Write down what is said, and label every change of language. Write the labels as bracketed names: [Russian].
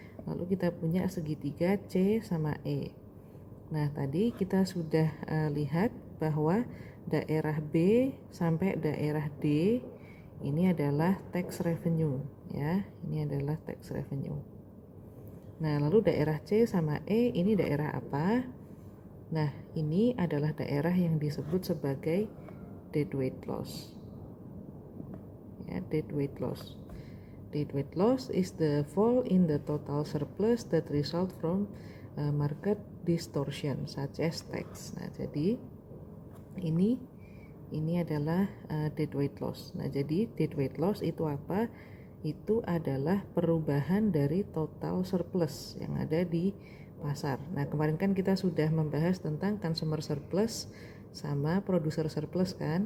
[Indonesian] Lalu kita punya segitiga C sama E. Nah, tadi kita sudah lihat bahwa daerah B sampai daerah D ini adalah tax revenue ya. Ini adalah tax revenue. Nah, lalu daerah C sama E ini daerah apa? Nah, ini adalah daerah yang disebut sebagai deadweight loss. Ya, deadweight loss. [English] Deadweight loss is the fall in the total surplus that result from market distortion such as tax. [Indonesian] Nah, jadi ini adalah deadweight loss. Nah, jadi deadweight loss itu apa? Itu adalah perubahan dari total surplus yang ada di pasar. Nah, kemarin kan kita sudah membahas tentang consumer surplus sama producer surplus kan.